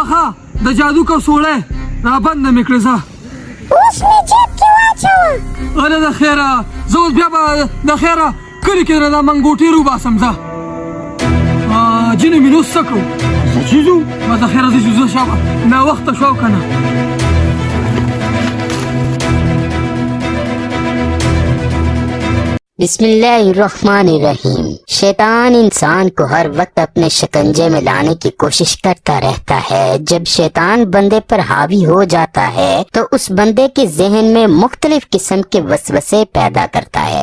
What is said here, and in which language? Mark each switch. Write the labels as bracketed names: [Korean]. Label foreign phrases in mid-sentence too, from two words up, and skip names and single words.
[Pashto] ها د جادو کڅوړی رابنده مې کړې. ځه اوس مې جیب کې واچوه. اله د خیره زه اوس بیا به د خیره کلي کې درنه دا منګوټې روباسم. ځه جینو مینو اوس څه کوو؟ څه چیز و؟ بس د خیره ځه چې زه شابه ناوخته شو او که نه. [Arabic] بسم اللہ الرحمن الرحیم. [Urdu] شیطان انسان کو ہر وقت اپنے شکنجے میں لانے کی کوشش کرتا رہتا ہے. جب شیطان بندے پر حاوی ہو جاتا ہے تو اس بندے کے ذہن میں مختلف قسم کے وسوسے پیدا کرتا ہے.